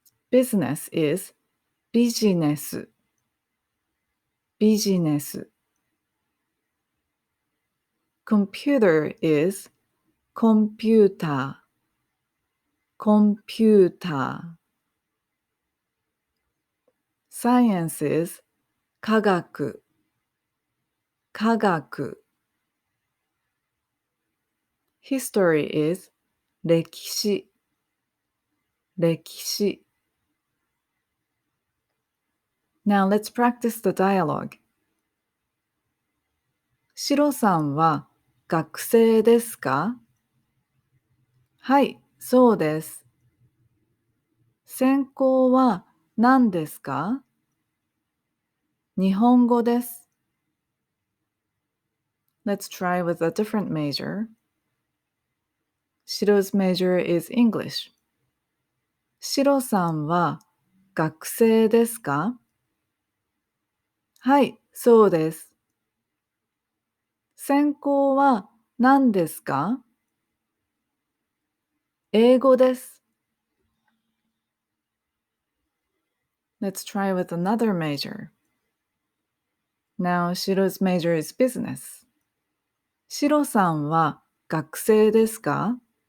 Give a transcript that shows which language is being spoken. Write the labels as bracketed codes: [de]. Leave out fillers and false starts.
[en] Business is ビジネス、ビジネス。 Computer is コンピューター、コンピューター。 Science is 科学、科学。 History is 歴史、歴史。 Now let's practice the dialogue. [ja] シロさんは学生ですか？はい、そうです。専攻は何ですか？日本語です。 [en] Let's try with a different major. Shiro's major is English. [ja] シロさんは学生ですか？はい、そうです。専攻は何ですか？英語です。 [en] Let's try with another major. Now, Shiro's major is business. [ja] シロさんは学生ですか？